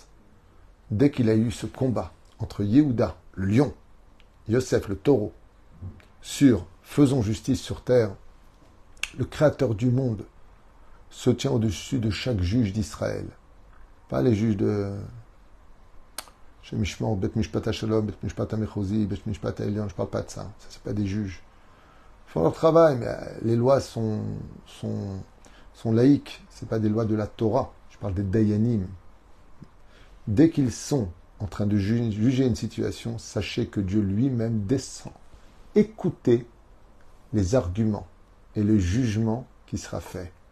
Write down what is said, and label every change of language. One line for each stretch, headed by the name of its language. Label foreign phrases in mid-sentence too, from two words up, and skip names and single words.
French: Dès qu'il a eu ce combat entre Yehuda, le lion, Yosef, le taureau, sur faisons justice sur terre, le créateur du monde se tient au-dessus de chaque juge d'Israël. Pas les juges de chez Mishmor, Bet Mishpat HaShalom, Bet Mishpat HaMechozi, Bet Mishpat HaElyon, je ne parle pas de ça. Ça, c'est pas des juges. Ils font leur travail, mais les lois sont laïques. Ce pas des lois de la Torah. Je parle des Dayanim. Dès qu'ils sont en train de juger une situation, sachez que Dieu lui-même descend écouter les arguments et le jugement qui sera fait.